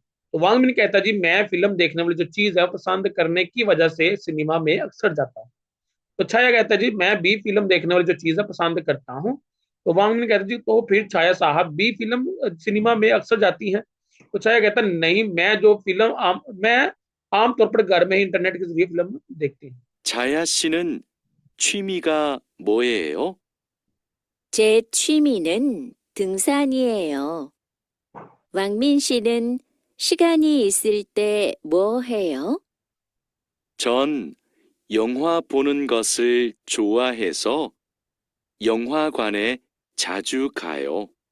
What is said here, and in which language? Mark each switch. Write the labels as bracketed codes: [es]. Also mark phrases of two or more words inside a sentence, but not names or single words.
[hi] तो वांगमैन कहता जी मैं फिल्म देखने वाली जो चीज है पसंद करने की वजह से सिनेमा में अक्सर जाता हूँ। तो छाया कहता जी मैं भी फिल्म देखने वाली जो चीज है पसंद करता हूँ। तो वांगमैन कहता जी तो फिर छाया साहब भी फिल्म सिनेमा में अक्सर जाती हैं। तो छाया कहता नहीं, मैं आमतौर पर घर में ही इंटरनेट के जरिए फिल्म देखती हूँ। [ko] 자야 씨는 취미가 뭐예요? 제 취미는 등산이에요. 왕민 씨는 시간이 있을 때 뭐 해요? 전 영화 보는 것을 좋아해서 영화관에 자주 가요.